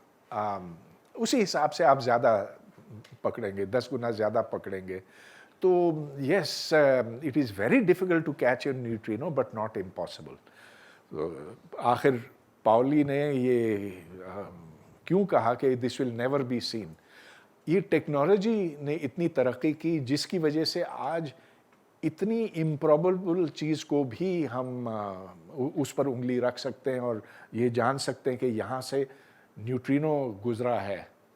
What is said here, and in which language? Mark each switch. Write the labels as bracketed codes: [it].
[hi] उसी हिसाब से आप ज़्यादा पकड़ेंगे, 10 गुना ज़्यादा पकड़ेंगे. [en] तो yes, it is very difficult to catch a neutrino but not impossible. [hi] आखिर पाउली ने ये क्यों कहा कि [en] This will never be seen. [hi] ये टेक्नोलॉजी ने इतनी तरक्की की जिसकी वजह से आज इतनी इम्प्रॉबेबल चीज़ को भी हम उस पर उंगली रख सकते हैं और ये जान सकते हैं कि यहाँ से न्यूट्रिनो गुजरा है.